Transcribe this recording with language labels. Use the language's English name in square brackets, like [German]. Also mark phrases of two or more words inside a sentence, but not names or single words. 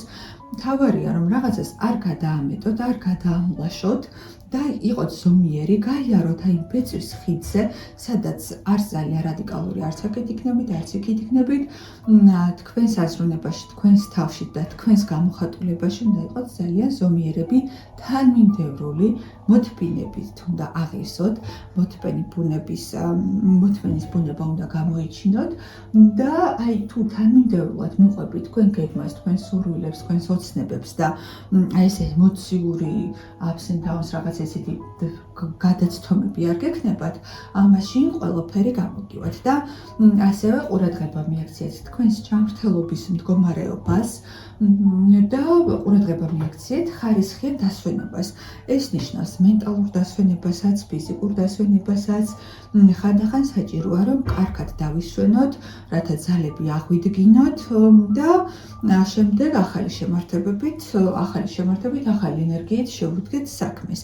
[Georgian] მთავარია რომ რაღაცას არ გადაამეტოთ, არ გადაამლაშოთ და იყოთ ზომიერი, გაიაროთ აი ბეწვის ხიდზე, სადაც არც ძალიან რადიკალური არც აქეთ იქნებით, არც იქით იქნებით, თქვენს აზროვნებაში, თქვენს თავში და თქვენს გამოხატულებაში უნდა იყოთ ძალიან ზომიერები, თანმიმდევრული, მოთმინებით უნდა აღისოთ, მოთმენის ბუნება უნდა გამოიჩინოთ და აი თუ თანმიმდევრულად მიყვებით თქვენ გეგმას, თქვენს სურვილებს, თქვენს ოცნებებს და აი ეს ემოციური [English] ups and downs [Georgian] რაღაც ესეთი გადაცდომები არ გექნებათ, ამაში ყველაფერი გამოგივათ და ასევე ყურადღება მიაქციეთ თქვენს ჯანმრთელობის მდგომარეობას და ყურადღება მიაქციეთ ხარისხიან დასვენებას. ეს ნიშნავს მენტალურ დასვენებასაც, ფიზიკურ დასვენებასაც, ხანდახან საჭიროა რომ კარგად დავისვენოთ, რათა ძალები აღვიდგინოთ და შემდეგ ახალი შემართებით, ახალი ენერგიით შევუდგეთ საქმეს.